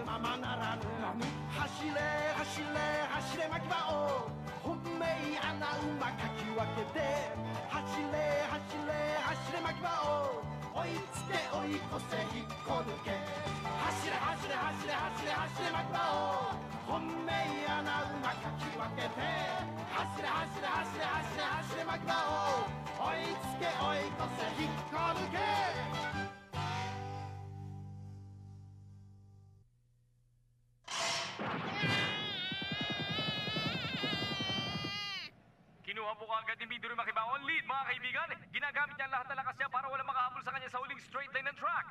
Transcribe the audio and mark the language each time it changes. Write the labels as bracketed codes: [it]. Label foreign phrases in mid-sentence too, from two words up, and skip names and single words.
[ja] ままならぬ走れ走れ走れ巻き場を本命穴馬かき分けて走れ走れ走れ巻き場を追いつけ追い越せ引っこ抜け走れ走れ走れ走れ走れ巻き場を本命穴馬かき分けて走れ走れ走れ走れ走れ巻き場を追いつけ追い越せ引っこ抜け [tl] Kinuha po kaagad ni Midori Makiba [en] on lead, [tl] mga kaibigan. Ginagamit niya ang lahat ng lakas niya para walang makahabol sa kanya sa huling [en] straight line [tl] ng track.